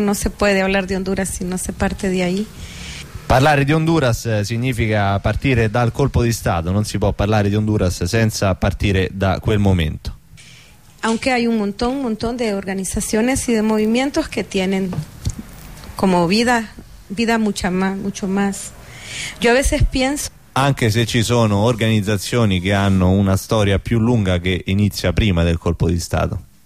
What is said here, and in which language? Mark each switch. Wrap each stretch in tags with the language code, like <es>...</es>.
<es>No se puede hablar de Honduras si no se parte de ahí.</es> <it>Parlare di Honduras significa partire dal colpo di Stato, non si può parlare di Honduras senza partire da quel momento.</it> <es>Aunque hay un montón de organizaciones y de movimientos que tienen como vida mucho más. Yo a veces pienso,</es> <it>anche se ci sono organizzazioni che hanno una storia più lunga che inizia prima del colpo di Stato,</it>